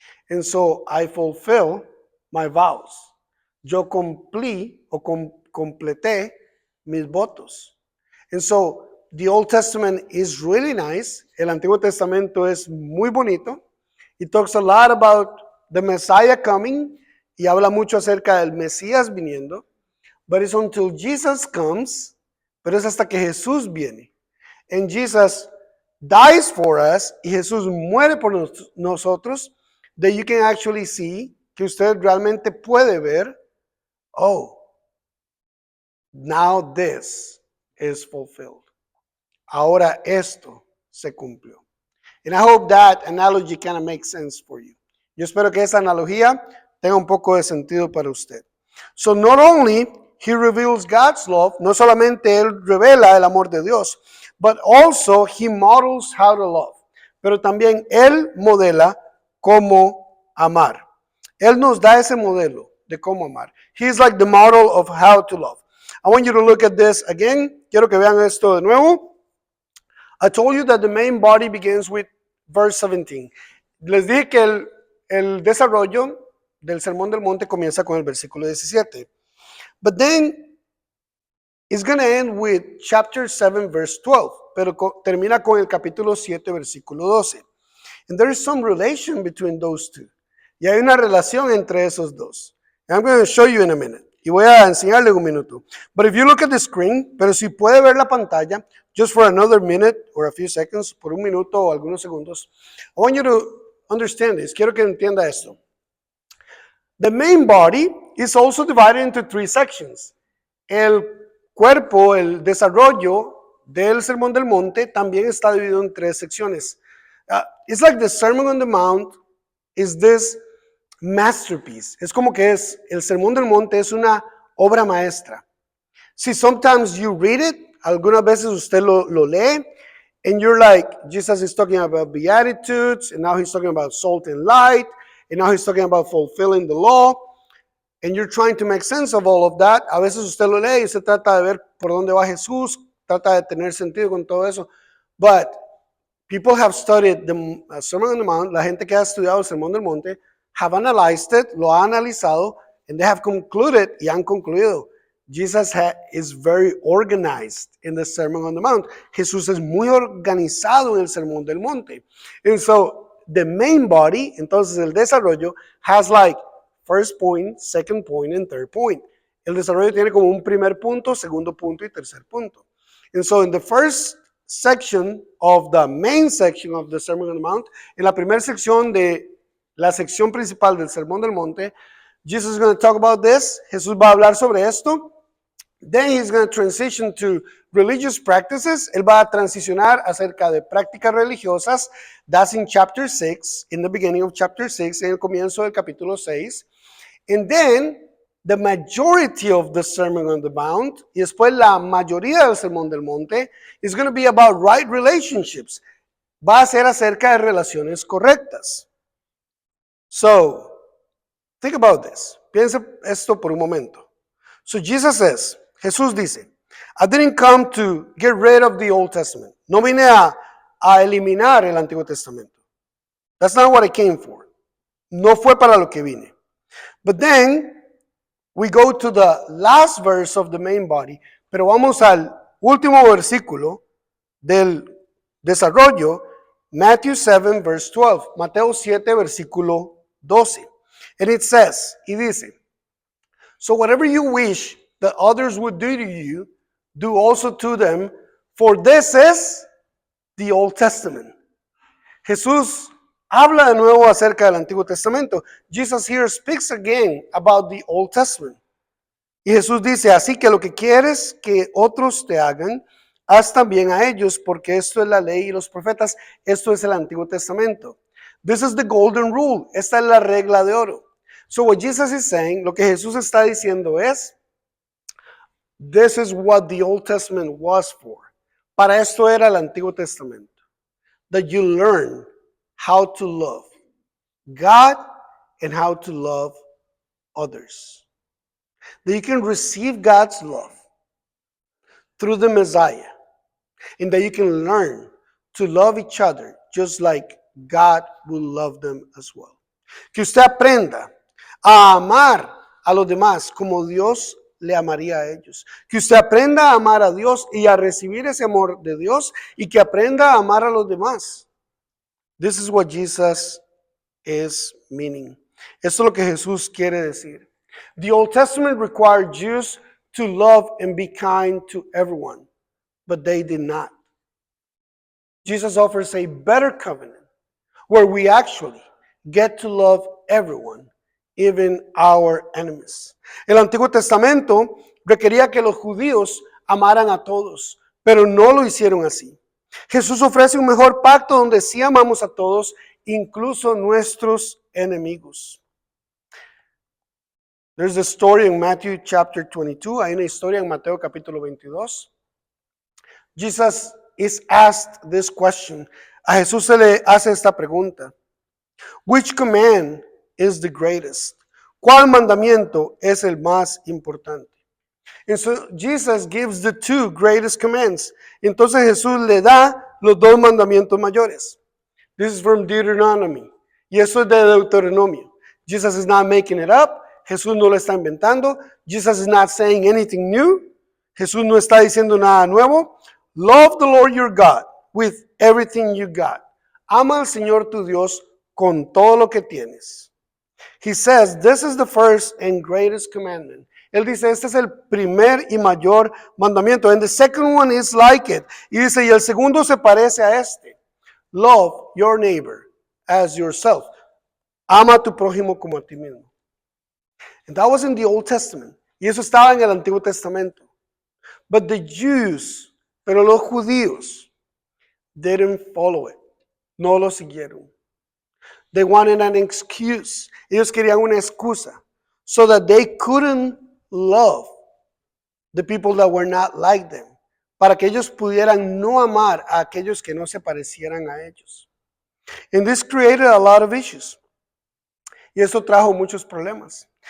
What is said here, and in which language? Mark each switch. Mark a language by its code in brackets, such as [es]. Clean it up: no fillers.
[en] And so I fulfill my vows. [es] Yo cumplí o completé mis votos. [en] And so the Old Testament is really nice. [es] El Antiguo Testamento es muy bonito. [en] It talks a lot about the Messiah coming [es] y habla mucho acerca del Mesías viniendo. [en] But it's until Jesus comes, [es] pero es hasta que Jesús viene. [en] And Jesus dies for us [es] y Jesús muere por nosotros, [en] that you can actually see, [es] que usted realmente puede ver, [en] oh, now this is fulfilled. [es] Ahora esto se cumplió. [en] And I hope that analogy kind of makes sense for you. [es] Yo espero que esa analogía tenga un poco de sentido para usted. [en] So not only he reveals God's love, [es] no solamente él revela el amor de Dios, [en] but also he models how to love. [es] Pero también él modela cómo amar. Él nos da ese modelo de cómo amar. [en] He's like the model of how to love. I want you to look at this again. [es] Quiero que vean esto de nuevo. [en] I told you that the main body begins with verse 17. [es] Les dije que el desarrollo del Sermón del Monte comienza con el versículo 17. [en] But then it's going to end with chapter 7, verse 12. [es] Pero termina con el capítulo 7, versículo 12. [en] And there is some relation between those two. [es] Y hay una relación entre esos dos. [en] And I'm going to show you in a minute. [es] Y voy a enseñarle un minuto. [en] But if you look at the screen, [es] pero si puede ver la pantalla, [en] just for another minute or a few seconds, [es] por un minuto o algunos segundos, [en] I want you to understand this. [es] Quiero que entienda esto. [en] The main body is also divided into 3 sections. [es] El cuerpo, el desarrollo del Sermón del Monte también está dividido en 3 secciones. [en] It's like the Sermon on the Mount is this masterpiece. [es] Es como que el Sermón del Monte es una obra maestra. [en] See, sometimes you read it, [es] algunas veces usted lo lee, [en] and you're like, Jesus is talking about Beatitudes, and now he's talking about salt and light, and now he's talking about fulfilling the law, and you're trying to make sense of all of that. [es] A veces usted lo lee y se trata de ver por dónde va Jesús, trata de tener sentido con todo eso. [en] But people have studied the Sermon on the Mount, [es] la gente que ha estudiado el Sermón del Monte, [en] have analyzed it, [es] lo ha analizado, [en] and they have concluded, [es] y han concluido, [en] Jesus is very organized in the Sermon on the Mount. [es] Jesús es muy organizado en el Sermón del Monte. [en] And so, the main body, [es] entonces el desarrollo, [en] has like first point, second point, and third point. [es] El desarrollo tiene como un primer punto, segundo punto y tercer punto. [en] And so, in the first section of the main section of the Sermon on the Mount, [es] en la primera sección de la sección principal del Sermón del Monte, [en] Jesus is going to talk about this. [es] Jesús va a hablar sobre esto. [en] Then he's going to transition to religious practices. [es] Él va a transicionar acerca de prácticas religiosas. [en] That's in chapter 6, in the beginning of chapter 6, [es] en el comienzo del capítulo 6. [en] And then the majority of the Sermon on the Mount, [es] y después la mayoría del Sermón del Monte, [en] is going to be about right relationships. [es] Va a ser acerca de relaciones correctas. [en] So, think about this. [es] Piensa esto por un momento. [en] So Jesus says, [es] Jesús dice, [en] I didn't come to get rid of the Old Testament. [es] No vine a eliminar el Antiguo Testamento. [en] That's not what I came for. [es] No fue para lo que vine. [en] But then, we go to the last verse of the main body, [es] pero vamos al último versículo del desarrollo, [en] Matthew 7, verse 12. [es] Mateo 7, versículo 12. [en] And it says, [es] y dice, [en] so whatever you wish that others would do to you, do also to them, for this is the Old Testament. [es] Jesús habla de nuevo acerca del Antiguo Testamento. [en] Jesus here speaks again about the Old Testament. [es] Y Jesús dice, así que lo que quieres que otros te hagan, haz también a ellos, porque esto es la ley y los profetas, esto es el Antiguo Testamento. [en] This is the golden rule. [es] Esta es la regla de oro. [en] So what Jesus is saying, [es] lo que Jesús está diciendo es, [en] this is what the Old Testament was for. [es] Para esto era el Antiguo Testamento. [en] That you learn how to love God and how to love others. That you can receive God's love through the Messiah. And that you can learn to love each other just like God will love them as well. [es] Que usted aprenda a amar a los demás como Dios le amaría a ellos. Que usted aprenda a amar a Dios y a recibir ese amor de Dios y que aprenda a amar a los demás. [en] This is what Jesus is meaning. [es] Esto es lo que Jesús quiere decir. [en] The Old Testament required Jews to love and be kind to everyone, but they did not. Jesus offers a better covenant where we actually get to love everyone, even our enemies. [es] El Antiguo Testamento requería que los judíos amaran a todos, pero no lo hicieron así. Jesús ofrece un mejor pacto donde sí amamos a todos, incluso nuestros enemigos. [en] There's a story in Matthew chapter 22. [es] Hay una historia en Mateo capítulo 22. [en] Jesus is asked this question. [es] A Jesús se le hace esta pregunta. [en] Which command is the greatest? [es] ¿Cuál mandamiento es el más importante? [en] And so Jesus gives the two greatest commands. [es] Entonces Jesús le da los dos mandamientos mayores. [en] This is from Deuteronomy. Y eso es de Deuteronomio. Jesus is not making it up. [es] Jesús no lo está inventando. [en] Jesus is not saying anything new. [es] Jesús no está diciendo nada nuevo. [en] Love the Lord your God with everything you got. [es] Ama al Señor tu Dios con todo lo que tienes. [en] He says, this is the first and greatest commandment. [es] Él dice, este es el primer y mayor mandamiento. [en] And the second one is like it. [es] Y dice, y el segundo se parece a este. [en] Love your neighbor as yourself. [es] Ama a tu prójimo como a ti mismo. [en] And that was in the Old Testament. [es] Y eso estaba en el Antiguo Testamento. But the Jews, pero los judíos, [en] didn't follow it. [es] No lo siguieron. [en] They wanted an excuse. [es] Ellos querían una excusa. [en] So that they couldn't love the people that were not like them. [es] Para que ellos pudieran no amar a aquellos que no se parecieran a ellos. [en] And this created a lot of issues. [es] Y eso trajo muchos problemas.